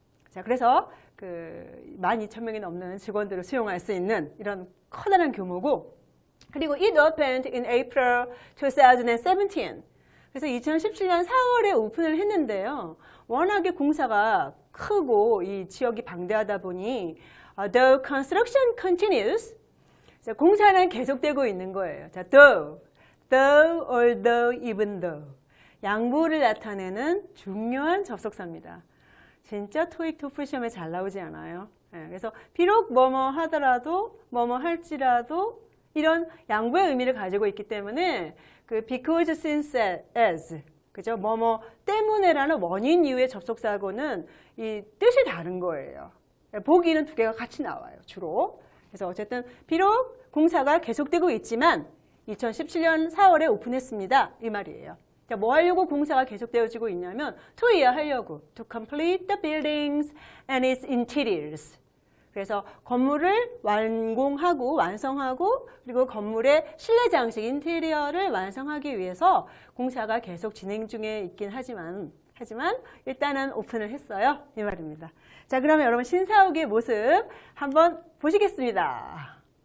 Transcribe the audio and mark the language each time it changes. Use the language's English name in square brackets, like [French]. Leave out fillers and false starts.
[Korean] 자, 그래서 12,000명이 넘는 직원들을 수용할 수 있는 이런 커다란 규모고, 그리고 [English] it opened in April 2017. [Korean] 그래서 2017년 4월에 오픈을 했는데요. 워낙에 공사가 크고 이 지역이 방대하다 보니 [English] the construction continues. [Korean] 자, 공사는 계속되고 있는 거예요. [English] 자, though, although, even though. [Korean] 양보를 나타내는 중요한 접속사입니다. 진짜 토익 토플 시험에 잘 나오지 않아요? 네, 그래서 비록 뭐뭐 하더라도 뭐뭐 할지라도 이런 양보의 의미를 가지고 있기 때문에 because, since, as, 그죠? 뭐뭐 때문에라는 원인 이후의 접속사하고는 이 뜻이 다른 거예요. 보기는 두 개가 같이 나와요, 주로. 그래서 어쨌든 비록 공사가 계속되고 있지만 2017년 4월에 오픈했습니다, 이 말이에요. 자, 뭐 하려고 공사가 계속되어지고 있냐면 to 하려고 [English] to complete the buildings and its interiors. [Korean] 그래서 건물을 완공하고 완성하고 그리고 건물의 실내 장식 인테리어를 완성하기 위해서 공사가 계속 진행 중에 있긴 하지만 일단은 오픈을 했어요, 이 말입니다. 자, 그러면 여러분 신사옥의 모습 한번 보시겠습니다.